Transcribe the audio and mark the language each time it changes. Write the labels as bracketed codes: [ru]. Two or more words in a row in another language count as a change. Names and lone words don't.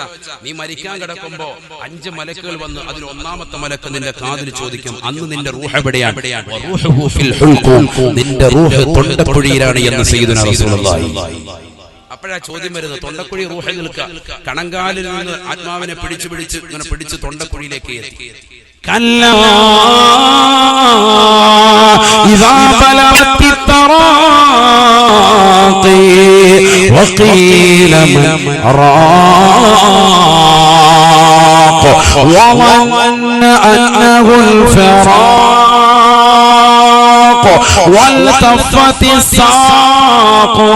[ml] നീ മരിക്കാൻ കിടക്കുമ്പോ 5 മലക്കുകൾ വന്ന് അതിൽ ഒന്നാമത്തെ മലക്ക് നിന്റെ കാതിൽ ചോദിക്കും, അന്ന് നിന്റെ റൂഹ് എവിടെയാണ്? നിന്റെ റൂഹ് തൊണ്ടക്കുഴിയിലാണ് എന്ന് [ar] سيدنا رسول الله. [ml] അപ്പോഴാ ചോദ്യം വരുന്നത്, തൊണ്ടക്കുഴി റൂഹിൽ നിൽക്കുക. കണങ്കാലിൽ നിന്ന് ആത്മാവിനെ പിടിച്ച് തൊണ്ടക്കുഴിയിലേക്ക് എത്തി. [ar] كلا إذا بلغت التراقي وقيل من راق وظن أنه الفراق والتفت الساق